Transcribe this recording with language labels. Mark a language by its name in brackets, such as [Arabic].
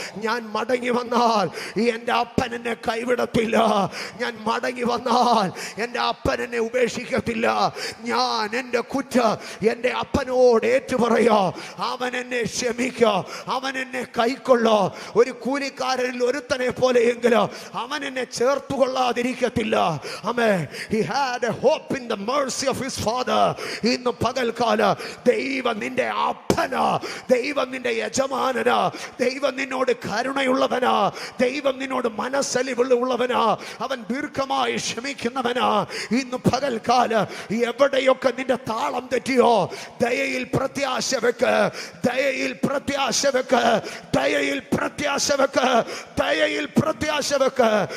[Malayalam] ഞാൻ മടങ്ങി വന്നാൽ എൻ്റെ അപ്പൻ എന്നെ കൈവിടത്തില്ല, ഞാൻ മടങ്ങി വന്നാൽ എൻ്റെ അപ്പൻ എന്നെ ഉപേക്ഷിക്കത്തില്ല. ഞാൻ എൻ്റെ കുറ്റം എൻ്റെ അപ്പനോട് ഏറ്റുപറയോ, അവൻ എന്നെ ക്ഷമിക്കോ, അവൻ എന്നെ കൈക്കൊള്ളോ. ഒരു കൂലിക്കാരനിൽ ഒരുത്തനെ പോലെയെങ്കിലും അവൻ എന്നെ ചേർത്തുകൊള്ളാതിരിക്കത്തില്ല. [English] He had a hope in the mercy of his father. [Malayalam] ഇന്ന് പകൽക്കാല ദൈവം നിന്റെ അപ്പനാ, ദൈവം നിന്റെ യജമാനനാ, ദൈവം നിന്നോട് കരുണയുള്ളവനാ, ദൈവം നിന്നോട് മനസ്സലിവുള്ളവനാ, അവൻ ദീർഘമായി ക്ഷമിക്കുന്നവനാ. ഇന്ന് പകൽക്കാല എവിടെയൊക്കെ നിന്റെ താളം തെറ്റിയോ, ദയയിൽ പ്രത്യാശ വെക്ക്, ദയയിൽ പ്രത്യാശ വെക്ക്, ദയയിൽ പ്രത്യാശ വെക്ക്, ദയയിൽ പ്രത്യാശ വെക്ക്.